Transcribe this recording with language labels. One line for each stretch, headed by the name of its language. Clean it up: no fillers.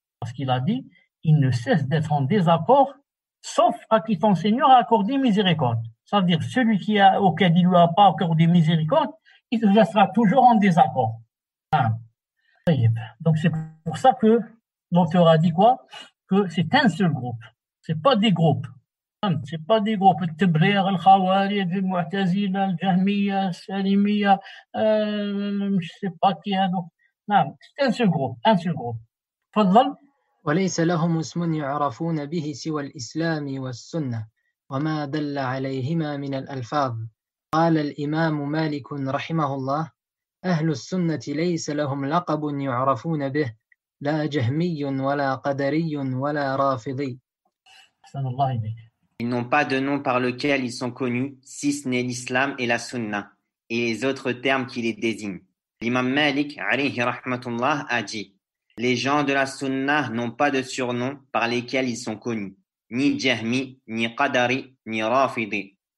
French: Parce qu'il a dit, ils ne cessent d'être en désaccord, sauf à qui ton Seigneur a accordé miséricorde. Ça veut dire, celui auquel il ne lui a pas accordé miséricorde, il restera toujours en désaccord. Donc c'est pour ça que l'auteur a dit quoi? Que c'est un seul groupe. C'est pas des groupes. C'est pas des groupes.
Arabic: التبرير الخوارج المعتزلة الجهمية السالمية
French: je sais pas qui
Arabic: هذوك. نعم
French: c'est un seul groupe. Un seul groupe.
Arabic: تفضل. وليس لهم اسم يعرفون به سوى الإسلام والسنة وما دل عليهما من الألفاظ. قال الإمام مالك رحمه الله أهل السنة ليس لهم لقب يعرفون به لا جهمي ولا قدري ولا رافضي.
French: Ils n'ont pas de nom par lequel ils sont connus, si ce n'est l'islam et la sunna, et les autres termes qui les désignent. L'imam Malik, alayhi rahmatullah, a dit, les gens de la sunna n'ont pas de surnom par lesquels ils sont connus, ni jahmi, ni qadari, ni rafidi.